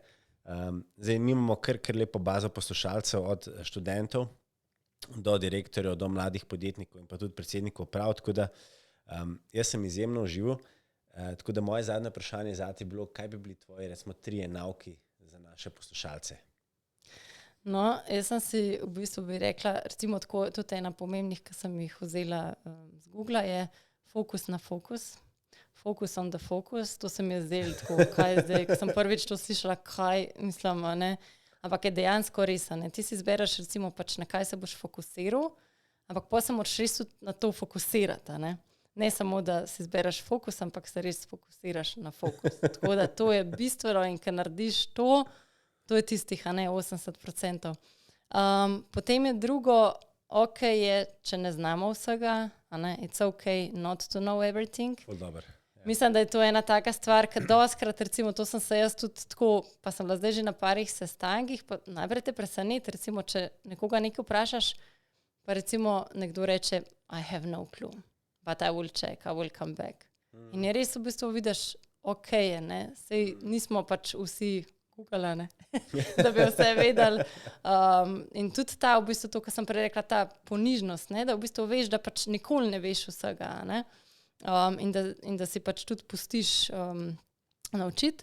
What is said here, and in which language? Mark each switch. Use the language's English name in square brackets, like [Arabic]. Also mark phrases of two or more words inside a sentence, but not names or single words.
[Slovenian] Zdaj mi imamo kar lepo bazo poslušalcev od študentov do direktorjev, do mladih podjetnikov in pa tudi predsednikov uprav, tako da jaz sem izjemno užival. Tako da moje zadnje vprašanje zate je bilo, kaj bi bili tvoji recimo 3 nauki za naše poslušalce? No, jaz sem si v bistvu bi rekla, recimo tako, tudi ena pomembnih, ki sem jih vzela z Googla, je fokus na fokus. [English] Focus on the focus, [Slovenian] to se mi je zdelo tako, kaj zdaj, ko sem prvič to slišala, kaj mislim, ne, ampak je dejansko res, ne, ti si izbereš recimo pač na kaj se boš fokusiral, ampak pa se moraš res na to fokusirati, ne samo, da si izbereš fokus, ampak se res fokusiraš na fokus. Tako da to je bistveno in ker narediš to je tistih, 80%. Potem je drugo, ok je, če ne znamo vsega, [English] it's ok not to know everything. [Slovenian] Mislim, da je to ena taka stvar, ker doskrat, recimo, to sem se jaz tudi tako, pa sem bila zdaj že na parih sestankih, pa najprej te preseneti, recimo, če nekoga nekaj vprašaš, pa recimo nekdo reče, [English] I have no clue, but I will check, I will come back. [Slovenian] In je res v bistvu vidiš, ok je, sej nismo pač vsi Google, da bi vse vedeli. In tudi ta, v bistvu to, kar sem prej rekla, ta ponižnost, da v bistvu veš, da pač nikoli ne veš vsega, in da si pač tudi pustiš naučiti.